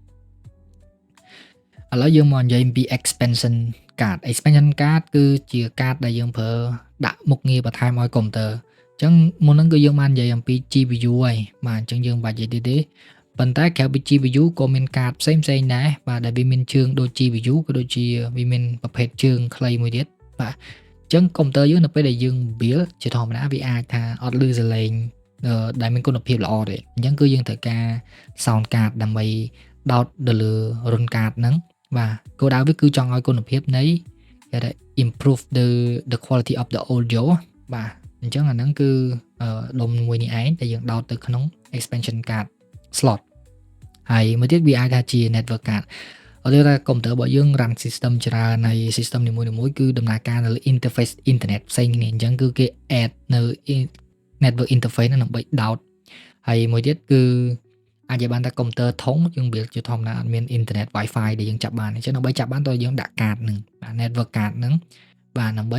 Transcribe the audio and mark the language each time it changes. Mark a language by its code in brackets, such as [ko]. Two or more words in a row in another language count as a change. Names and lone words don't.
[km] ឡូវយើងមកនិយាយអំពី [en] expansion card [km] គឺជាកាតដែលយើងប្រើដាក់មុខងារបន្ថែមឲ្យកុំព្យូទ័រអញ្ចឹងមុនហ្នឹងគឺយើងបាននិយាយអំពី GPU ហើយបាទអញ្ចឹងយើងមិនបាច់និយាយទៀតទេប៉ុន្តែក្រៅពី GPU ក៏មានកាតផ្សេងៗដែរបាទដែលវាមានជើងដូច GPU ក៏ដូចជាវាមានប្រភេទជើងខ្លីមួយទៀតបាទអញ្ចឹងកុំព្យូទ័រយើងនៅពេលដែលយើង build ជាធម្មតាវាអាចថាអត់ឮសលេងដែលមានគុណភាពល្អទេអញ្ចឹងគឺយើងត្រូវ ការ [en] sound card [km] ដើម្បីដោតទៅលើរុនកាតហ្នឹងបាទគោលដៅវាគឺចង់ឲ្យគុណភាពនៃគេថា [en] improve the quality of the audio [km] បាទអញ្ចឹងអាហ្នឹងគឺដុំមួយនេះឯងដែលយើងដោតទៅក្នុង [en] expansion card slot [km] ហើយមួយទៀតវាអាចថាជា [en] network card [km] ឧទាហរណ៍ថាកុំព្យូទ័ររបស់យើង [en] run system [km] ច្រើនហើយ system នីមួយៗគឺដំ ណើរការនៅលើ [en] interface internet [km] ផ្សេងគ្នាអញ្ចឹងគឺគេ add នៅ [en] network interface [km] ហ្នឹងដើម្បីដោតហើយមួយទៀតគឺអាចនិយាយបានថាកុំព្យូទ័រធំយើង build ជាធម្មតាអត់មាន [en] internet wifi [km] ដែលយើងចាប់បានអញ្ចឹងដើម្បីចាប់បានតើយើងដាក់កាតហ្នឹងបាទ [en] network card [km] ហ្នឹងបាទដើម្បី